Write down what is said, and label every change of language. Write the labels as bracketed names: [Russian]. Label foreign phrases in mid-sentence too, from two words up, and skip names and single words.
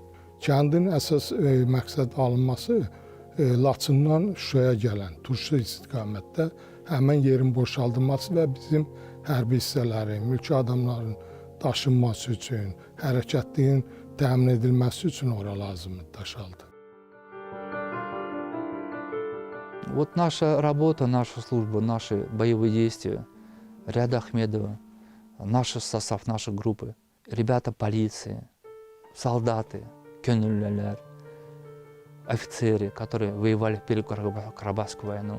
[Azerbaijani] Kəndin əsas məqsəd alınması Laçından Şuşaya gələn turşu istiqamətdə həmin yerin boşaldılması və bizim hərbi hissələrin, mülki adamların daşınması üçün, hərəkətliyin təmin edilməsi üçün ora lazımdır Daşaltı. [Russian] Вот наша работа, наша служба, наши боевые действия, Риада Ахмедова, наш состав нашей группы, ребята полиции, солдаты, көнүлләләр, офицеры, которые воевали в Первую Карабахскую войну.